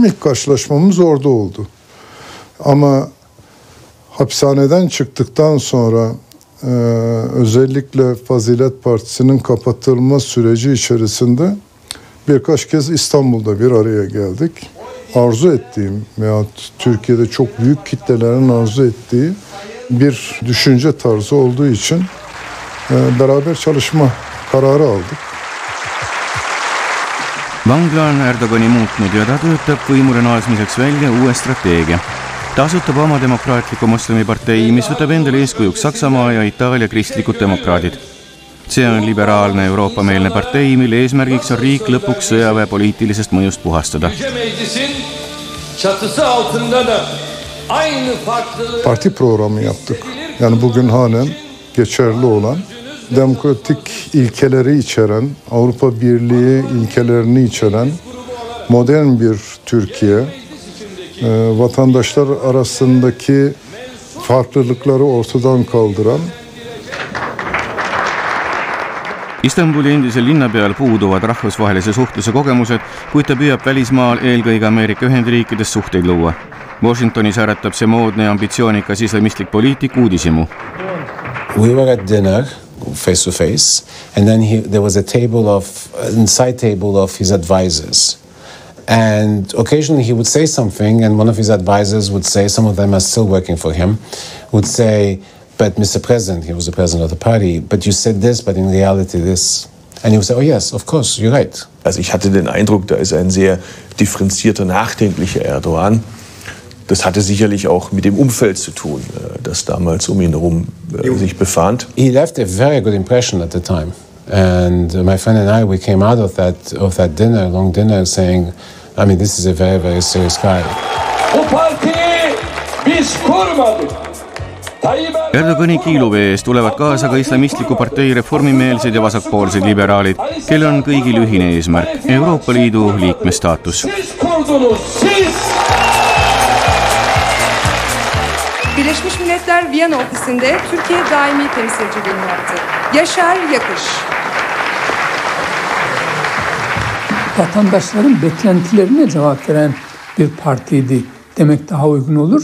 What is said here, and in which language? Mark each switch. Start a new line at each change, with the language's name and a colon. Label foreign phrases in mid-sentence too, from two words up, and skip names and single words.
Turkish: İlk karşılaşmamız orada oldu. Ama hapishaneden çıktıktan sonra özellikle Fazilet Partisi'nin kapatılma süreci içerisinde birkaç kez İstanbul'da bir araya geldik. Arzu ettiğim veya Türkiye'de çok büyük kitlelerin arzu ettiği bir düşünce tarzı olduğu için beraber çalışma kararı aldık.
Estonian: Vangla on Erdogani muutnud ja ta töötab võimule naasmiseks välja uue strateegia. Ta asutab oma demokraatliku moslemipartei, mis võtab endale eeskujuks Saksamaa ja Itaalia kristlikud demokraadid. See on liberaalne Euroopa-meelne partei, mille eesmärgiks on riik lõpuks sõjaväe poliitilisest mõjust puhastada.
Turkish: Parti programı yaptık. Yani bugün halen geçerli olan demokratik ilkeleri içeren, Avrupa Birliği ilkelerini içeren modern bir Türkiye, vatandaşlar arasındaki farklılıkları ortadan kaldıran.
Estonian: Istanbuli endisel linnapeal puuduvad rahvusvahelise suhtluse kogemused, kuid ta püüab välismaal eelkõige Ameerika Ühendriikides suhteid luua. Washingtonis äratab see moodne ja ambitsioonikas islamistlik poliitik uudishimu.
English: We were at dinner face to face, and then there was a side table of his advisors. And occasionally he would say something, and one of his advisors would say, some of them are still working for him, would say, but Mr. President, he was the president of the party, but you said this, but in reality this. And he would say, oh yes, of course, you're right.
German: Also ich hatte den Eindruck, da ist ein sehr differenzierter, nachdenklicher Erdogan. Das hatte sicherlich auch mit dem Umfeld zu tun, das damals um ihn herum sich befand.
English: He left a very good impression at the time. And my friend and I, we came out of that dinner, long dinner, saying, I mean, this is a very, very serious guy.
Turkish: Bu partiyi biz kurmadık.
Estonian: Erdogani kiiluvee eest tulevad kaasa ka islamistliku partei reformimeelsed ja vasakpoolsed liberaalid, kel on kõigil ühine eesmärk – Euroopa Liidu liikmestaatus.
Turkish: Birleşmiş Milletler Viyana ofisinde Türkiye daimi temsilciliğini yaptı. Yaşar Yakış. Vatandaşların beklentilerine cevap veren bir partiydi demek daha uygun olur.